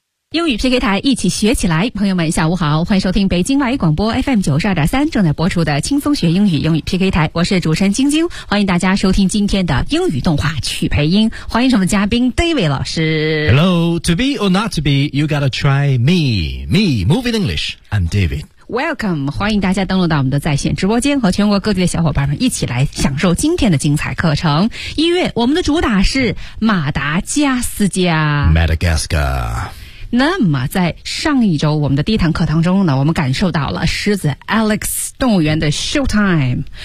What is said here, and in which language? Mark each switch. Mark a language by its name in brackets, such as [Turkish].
[Chinese] 英语 PK 台一起学起来，朋友们下午好，欢迎收听北京外语广播 FM92.3 正在播出的轻松学英语，英语 PK 台，我是主持人晶晶，欢迎大家收听今天的英语动画曲培音，欢迎我们的嘉宾 David 老师。 [English] Hello, to be or not to be, you gotta try me, me, moving English, I'm David Welcome, [Chinese] 欢迎大家登录到我们的在线直播间，和全国各地的小伙伴们一起来享受今天的精彩课程。一月我们的主打是马达加斯加 [English] Madagascar。 [Chinese] 那么在上一周我们的第一堂课堂中呢，我们感受到了狮子 Alex 动物园的 Showtime。